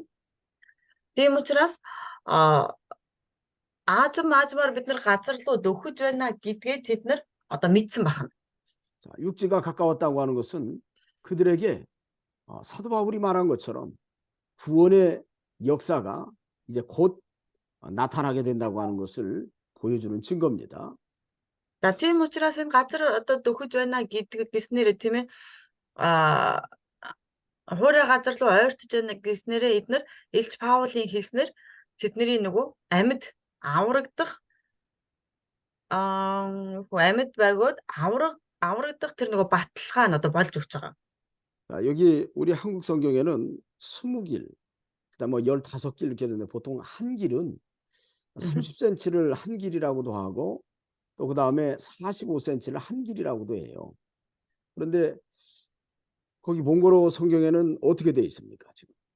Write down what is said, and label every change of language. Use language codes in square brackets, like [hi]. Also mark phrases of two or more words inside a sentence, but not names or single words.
[mn] Тийм учраас аажмаар бид нар газар руу дөхөж байна гэдгээ тэд нар одоо мэдсэн байна. [ko] 자, 육지가 가까웠다고 하는 것은 그들에게 사도 바울이 말한 것처럼 구원의 역사가 이제 곧 나타나게 된다고 하는 것을 보여주는 증거입니다. [mn] За тийм учраас энэ газар одоо дөхөж байна гэснээр тийм ээ хуурай газар руу ойртож байна гэснээрээ эднэр Илч Паулийн хэлснээр тэдний нөгөө амьд аврагдах амьд байгууд аврагдах тэр нөгөө баталгаа нь одоо болж өгч байгаа. [ko] 자, 여기 우리 한국 성경에는 20길, 그다음 뭐 15길 이렇게 되는데 보통 한 길은 30cm를 한 길이라고도 하고 또 그다음에 45cm를 한 길이라고도 해요. 그런데 거기 몽골어 성경에는 어떻게 돼 있습니까, 지금?